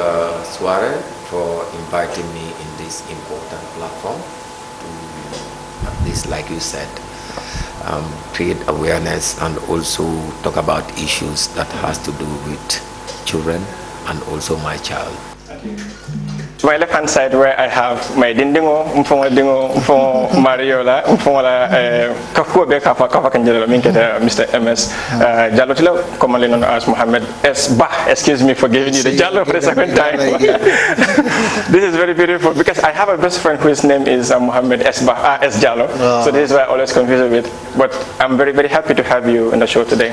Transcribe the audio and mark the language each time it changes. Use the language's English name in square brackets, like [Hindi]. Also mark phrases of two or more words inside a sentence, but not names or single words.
[English] Suare, for inviting me in this important platform to, at least like you said, create awareness and also talk about issues that has to do with children and also my child. To my left hand side, where I have my dindingo, [Mandingo] mfongo Mariola, mfongola kafuo be kafa kanjelo minketa [English] Mr. MS Jalotilo, commonly known as Mohammed S. Bah. Excuse me for giving you the Jallo for the second time. This is very beautiful because I have a best friend whose name is Mohammed S. Bah, S. Jallo. So this is why I always confuse it with. But I'm very, very happy to have you in the show today.